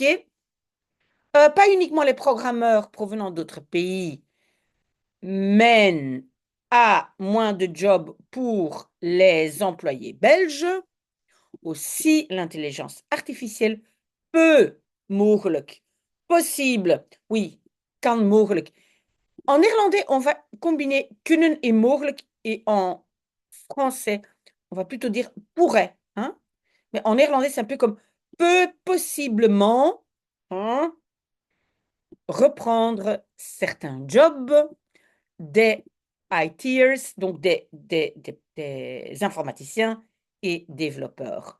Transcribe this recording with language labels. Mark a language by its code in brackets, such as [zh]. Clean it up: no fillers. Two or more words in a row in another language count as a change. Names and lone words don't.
[fr] Pas uniquement les programmeurs provenant d'autres pays mènent à moins de jobs pour les employés belges. Aussi, l'intelligence artificielle peut, mogelijk, possible, oui, [nl] kan mogelijk. [fr] En néerlandais, on va combiner kunnen et mogelijk, et en français, on va plutôt dire pourrait, hein? Mais en néerlandais, c'est un peu comme peut possiblement, hein, reprendre certains jobs des ITers, donc des informaticiens et développeurs.